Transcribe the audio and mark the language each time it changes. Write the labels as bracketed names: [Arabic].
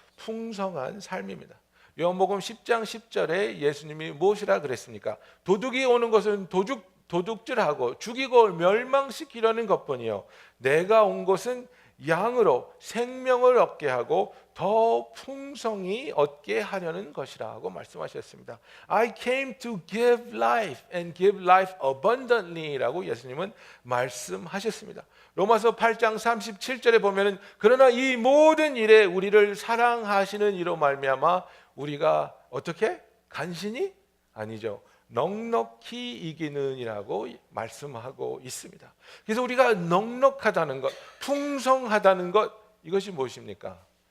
[Korean] 풍성한 삶입니다. 요한복음 10장 10절에 예수님이 무엇이라 그랬습니까? 도둑이 오는 것은 도둑질하고 죽이고 멸망시키려는 것뿐이요 내가 온 것은 양으로 생명을 얻게 하고 더 풍성히 얻게 하려는 것이라고 말씀하셨습니다. [English] I came to give life and give life abundantly라고 [Korean] 예수님은 말씀하셨습니다. 로마서 8장 37절에 보면은 그러나 이 모든 일에 우리를 사랑하시는 이로 말미암아 우리가 어떻게? 간신히? 아니죠. 넉넉히 이기는이라고 말씀하고 있습니다. 그래서 우리가 넉넉하다는 것, 풍성하다는 것 이것이 무엇입니까?